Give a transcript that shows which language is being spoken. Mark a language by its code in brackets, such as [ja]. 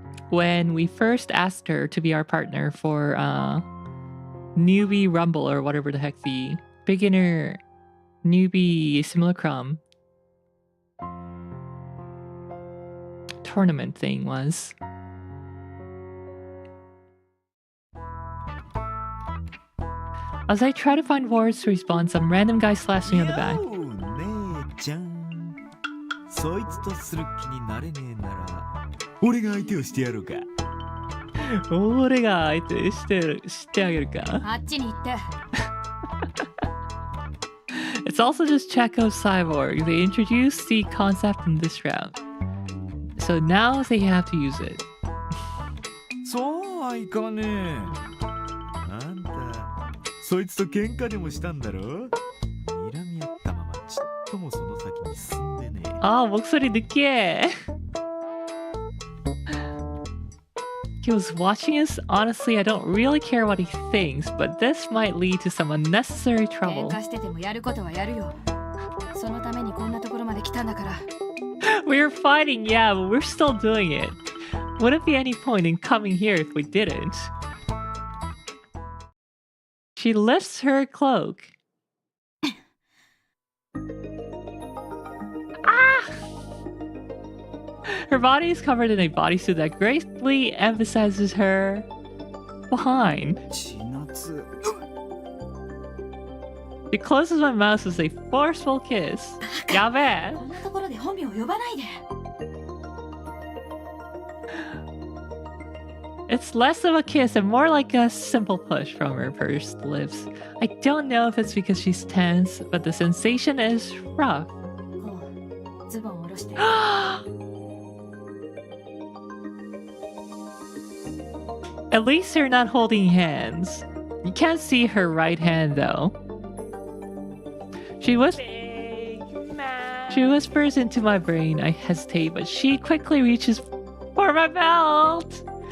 [en] When we first asked her to be our partner for newbie rumble, or whatever the heck the beginner newbie simulacrum tournament thing was. As I try to find words to respond, some random guy slaps me on the back. [ja] 姉ちゃん、そいつとする気になれねえなら、俺が相手をしてやろうか。俺が相手してあげるか。あっちに行って。 [en] It's also just Chekhov's cyborg. They introduced the concept in this round, so now they have to use it. [ja] そうはいかねえ。あんた、そいつと喧嘩でもしたんだろ？睨み合ったままちっともその先に進んでねえ。 [ko] あ、목소리 느끼해. [en] He was watching us. Honestly, I don't really care what he thinks, but this might lead to some unnecessary trouble. [ja] 喧嘩しててもやることはやるよ。そのためにこんなところまで来たんだから。 [en] We're fighting, yeah, but we're still doing it. Wouldn't be any point in coming here if we didn't. She lifts her cloak. Ah! Her body is covered in a bodysuit that greatly emphasizes her behind. Chinatsu. She closes my mouth with a forceful kiss. Yabe! [ja] こんなところで本名を呼ばないで。 [en] It's less of a kiss and more like a simple push from her pursed lips. I don't know if it's because she's tense, but the sensation is rough. [ja] こう、ズボンを下ろして。 [en] At least they're not holding hands. You can't see her right hand though. She whispers into my brain. I hesitate, but she quickly reaches for my belt.